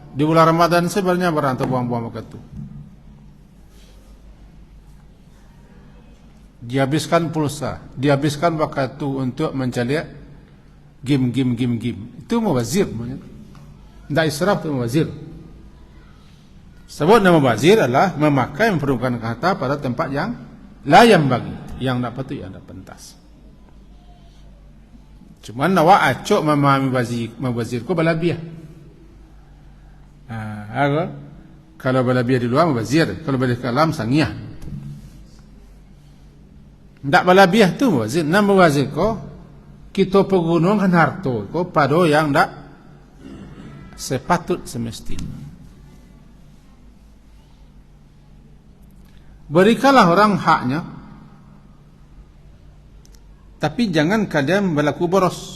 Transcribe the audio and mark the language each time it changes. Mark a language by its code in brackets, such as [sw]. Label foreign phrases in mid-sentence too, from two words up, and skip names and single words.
[id] Di bulan Ramadan sebenarnya barang tak buang-buang makan tu. Dihabiskan pulsa, dihabiskan waktu itu untuk mencari game. Itu mubazir. Tidak israf, itu mubazir. Sebab nama mubazir adalah memakai, mempergunakan harta pada tempat yang layan bagi, yang tak patut, yang tak pentas. [min] Cuma awak acok memahami mubazir ko balabiah. Kalau balabiah di luar mubazir, kalau balik ke dalam sangiah. Tak balabiah tu mubazir. Nama mubazir ko kita pergunakan harta ko pada yang tak sepatut semestinya. [id] Berikanlah orang haknya, tapi jangan kalian berlaku boros.